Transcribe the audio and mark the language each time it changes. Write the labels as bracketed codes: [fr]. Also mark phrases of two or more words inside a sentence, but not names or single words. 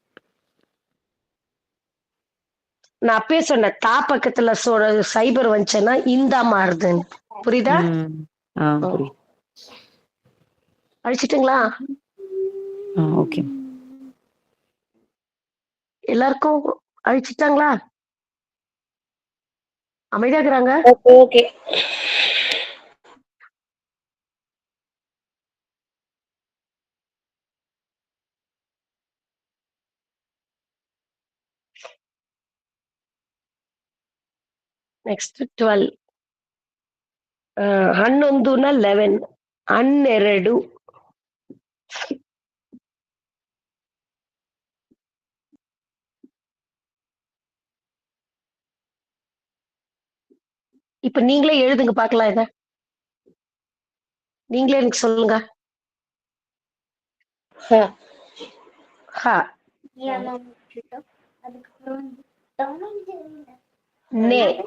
[ta] நான் அப்பயே சொன்னேன், தா பக்கத்துல சைபர் வந்துச்சுன்னா இந்தா மாறுதுன்னு. புரியுதா. புரியுது. அழிச்சிட்டுங்களா. ஓகே. எல்லாருக்கும் அழிச்சிட்டாங்களா, அமைதியாக்குறாங்க. ஓகே. [kn] ನೆಕ್ಸ್ಟ್ 12. ಹನ್ನೊಂದುನ 11, ಹನ್ನೆರಡು. [ta] இப்ப நீங்களே எழுதுங்க பார்க்கலாம். இத நீங்களே எனக்கு சொல்லுங்க. நே